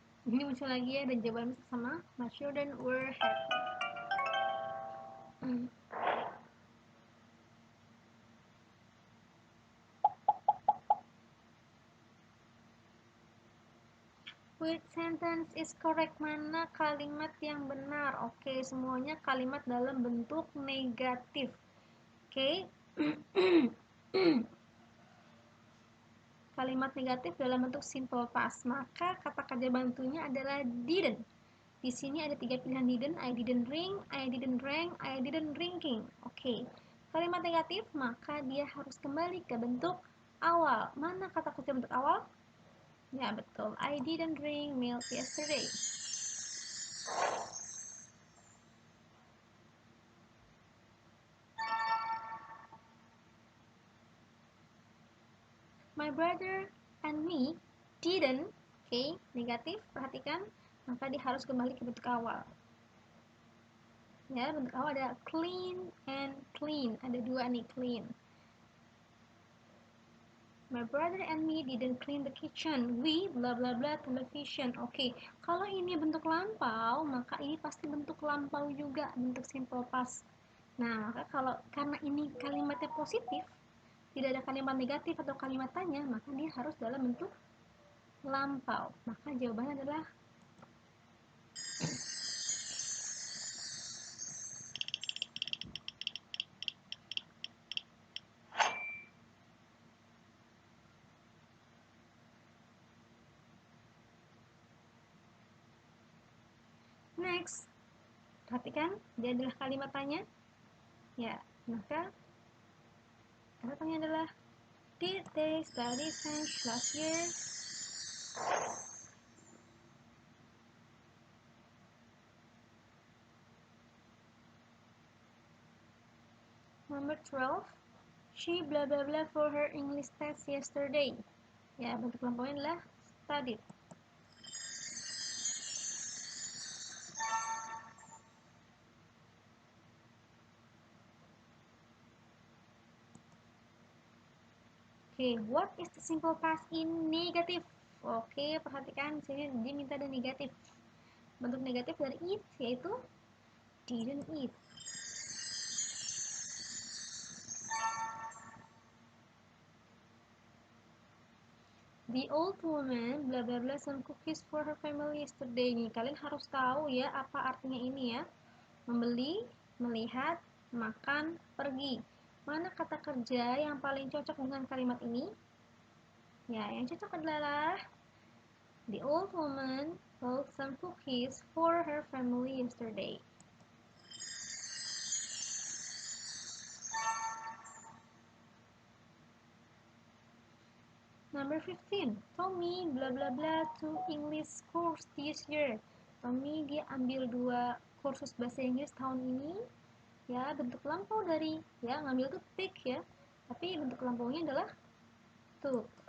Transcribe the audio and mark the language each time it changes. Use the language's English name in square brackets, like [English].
[Indonesian] Ini muncul lagi ya, dan jawaban sama. [English] My children were happy. Which sentence is correct? [Indonesian] Mana kalimat yang benar? Oke, semuanya kalimat dalam bentuk negatif. Oke. Kalimat negatif dalam bentuk simple past. Maka kata kerja bantunya adalah didn't. Di sini ada 3 pilihan didn't. [English] I didn't drink, I didn't drank, I didn't drinking. [Indonesian] Oke. Kalimat negatif, maka dia harus kembali ke bentuk awal. Mana kata kerja bentuk awal? Ya, betul. [English] I didn't drink milk yesterday. My brother and me didn't. [Indonesian] Oke, negatif, perhatikan. Maka dia harus kembali ke bentuk awal. Ya, bentuk awal ada clean and clean. Ada dua nih, clean. [English] My brother and me didn't clean the kitchen. We blah blah blah television. [Indonesian] Oke, kalau ini bentuk lampau, maka ini pasti bentuk lampau juga, bentuk simple past. Nah, maka kalau karena ini kalimatnya positif, tidak ada kalimat negatif atau kalimat tanya, maka dia harus dalam bentuk lampau. Maka jawabannya adalah next. Perhatikan, dia adalah kalimat tanya. Ya, maka kata tanya adalah [English] did they study French last year? Number 12. She blah blah blah for her English test yesterday. [Indonesian] Ya, bentuk lampaunya adalah studied. [English] Oke, what is the simple past in negative? [Indonesian] Oke, perhatikan di sini dia minta ada negatif. Bentuk negatif dari eat yaitu didn't eat. [English] The old woman bla bla bla some cookies for her family yesterday. [Indonesian] Nih, kalian harus tahu ya apa artinya ini ya. Membeli, melihat, makan, pergi. Mana kata kerja yang paling cocok dengan kalimat ini? Ya, yang cocok adalah [English] the old woman bought some cookies for her family yesterday. Number 15, Tommy bla bla bla to English course this year. [Indonesian] Tommy dia ambil 2 kursus bahasa Inggris tahun ini. Ya, bentuk lampau dari ya ngambil tuh take ya. Tapi bentuk lampaunya adalah took.